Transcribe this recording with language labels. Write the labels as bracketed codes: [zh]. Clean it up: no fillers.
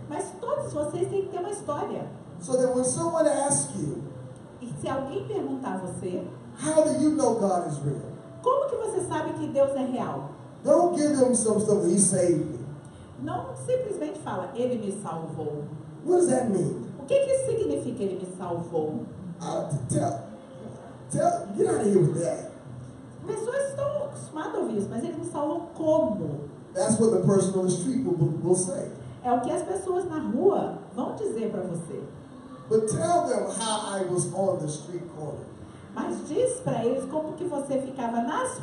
[pt] mas todos vocês têm que ter uma história. [en] So that when someone asks you, [pt] E se alguém perguntar a você, [en] how do you know God is real? [pt] como que você sabe que Deus é real? [en] Don't give them some stuff, he saved me. [pt] Não simplesmente fala, ele me salvou. [en] What does that mean? [pt] O que isso significa, ele me salvou? [en] Get out of here with that. [pt] Pessoas estão acostumadas a ouvir isso, mas ele me salvou como? [en] That's what the person on the street will say. [pt] É o que as pessoas na rua vão dizer para você. [en] But tell them how I was on the street corner. [pt] Mas diz para eles como que você ficava nas